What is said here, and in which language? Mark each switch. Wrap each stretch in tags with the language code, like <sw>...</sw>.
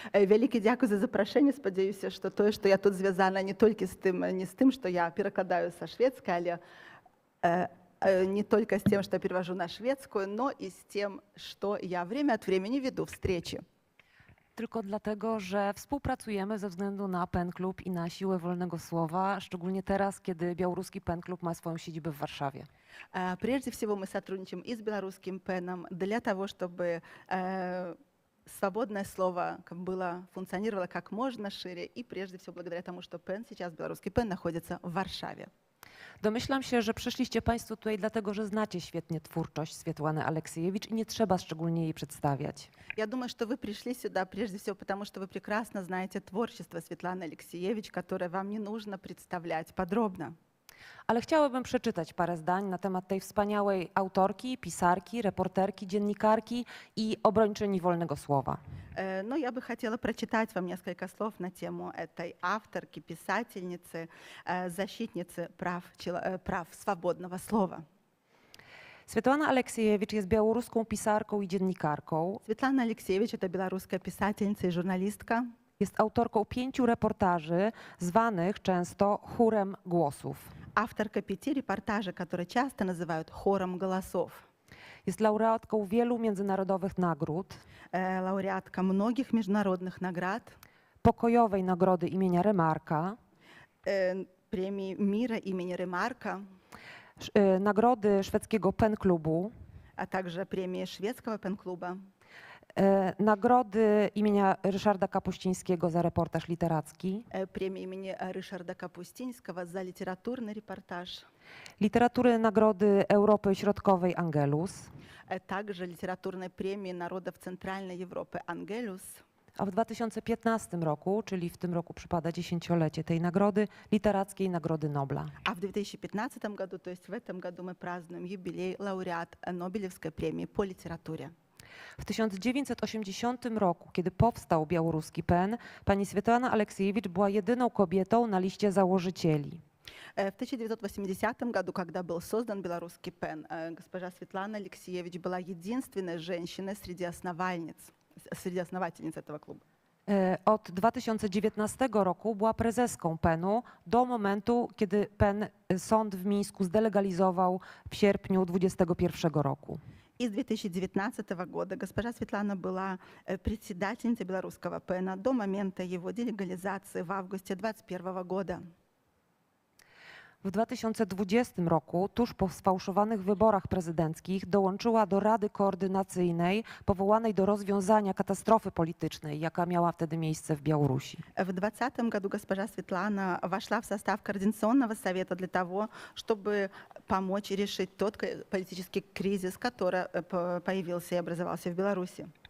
<pl>Wielkie dziękuję za zaproszenie. Spodzieję się, że to, że ja</pl> <ru>tu związana nie tylko z tym, że ja перекладаю со шведской, ale не только с тем, что я перевожу на шведскую, но и с тем, что я время от времени веду встречи.</ru> <pl>Tylko dlatego, że współpracujemy ze względu na PEN Klub i na siłę wolnego słowa, szczególnie teraz, kiedy białoruski PEN Klub ma swoją siedzibę w Warszawie.</pl> <ru>Прежде всего мы сотрудничаем и с белорусским ПЭНом для того, чтобы свободное слово функционировало как можно шире, и прежде всего благодаря тому, что ПЭН сейчас, белорусский ПЭН, находится в Warszawie.</ru> <pl>Domyślam się, że przyszliście Państwo tutaj dlatego, że znacie świetnie twórczość Swiatłany Aleksiejewicz i nie trzeba szczególnie jej przedstawiać.</pl> <ru>Я думаю, что вы пришли сюда прежде всего потому, что вы прекрасно знаете творчество Светланы Алексеевич, которое вам не нужно представлять подробно.</ru> <pl>Ale chciałabym przeczytać parę zdań na temat tej wspaniałej autorki, pisarki, reporterki, dziennikarki i obrończyni wolnego słowa.</pl> <ru>Но я бы хотела прочитать вам несколько слов на тему этой авторки, писательницы, защитницы прав свободного слова.</ru> <pl>Swiatłana Aleksiejewicz jest białoruską pisarką i dziennikarką.</pl> <ru>Светлана Алексеевич – это белорусская писательница и журналистка.</ru> <pl>Jest autorką 5 reportaży zwanych często chórem głosów.</pl> <ru>Авторка 5 репортажей, которые часто называют хором голосов.</ru> <pl>Jest laureatką wielu międzynarodowych nagród.</pl> <ru>Лауреатка многих международных наград.</ru> <pl>Pokojowej nagrody imienia Remarka.</pl> <ru>Премии мира имени Ремарка.</ru> <pl>Nagrody szwedzkiego PEN Klubu.</pl> <ru>А также премии шведского пен-клуба.</ru> <pl>Nagrody imienia Ryszarda Kapuścińskiego za reportaż literacki.</pl> <ru>Премия имени Ryszarda Kapuścińskiego</ru> <pl>za literaturny reportaż. Literatury Nagrody Europy Środkowej Angelus.</pl> <ru>Также литературной премии народов Центральной Европы Ангелюс.</ru> <pl>a w 2015 roku, czyli w tym roku przypada 10-lecie tej nagrody, Literackiej Nagrody Nobla.</pl> <ru>А в 2015 году, то есть в этом году, мы празднуем юбилей лауреат Нобелевской премии по литературе.</ru> <pl>W 1980 roku, kiedy powstał białoruski PEN, pani Swiatłana Aleksiejewicz była jedyną kobietą na liście założycieli.</pl> <ru>В 1980 году, когда был создан белорусский ПЕН, госпожа Светлана Алексеевич была единственной женщиной среди основательниц этого клуба.</ru> <pl>Od 2019 roku była prezeską PEN-u do momentu, kiedy PEN sąd w Mińsku zdelegalizował w sierpniu 2021 roku.</pl> <ru>И с 2019 года госпожа Светлана была председательницей белорусского ПЭНа до момента его делегализации в августе 2021 года.</ru> <pl>W 2020 roku, tuż po sfałszowanych wyborach prezydenckich, dołączyła do Rady Koordynacyjnej powołanej do rozwiązania katastrofy politycznej, jaka miała wtedy miejsce w Białorusi.</pl> <ru>В 2020 году госпожа Светлана вошла в состав Координационного совета для того, чтобы помочь решить тот политический кризис, который появился и образовался в Беларуси.</ru>